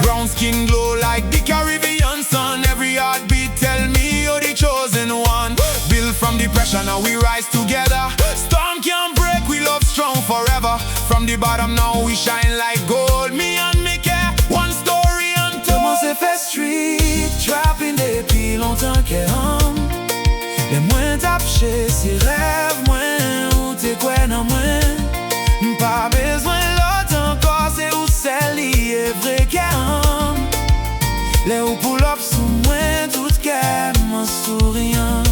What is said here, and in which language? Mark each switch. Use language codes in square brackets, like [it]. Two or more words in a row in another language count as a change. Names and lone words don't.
[en] Brown skin glow like the Caribbean sun. Every heartbeat tell me you're the chosen one. Built from depression, now we rise together. Storm can't break, we love strong forever. From the bottom now we shine like gold. Me and me care, one story untold. [ht] Komanse fè street, trappin depi lontan ke le mwen tapche se rêve mwen ou te kwen nan mwen. Pa bezwen lot ankò, se ou sel li e vre ke le ou [en] pull up [ht] sou mwen, tout kem an souriyan.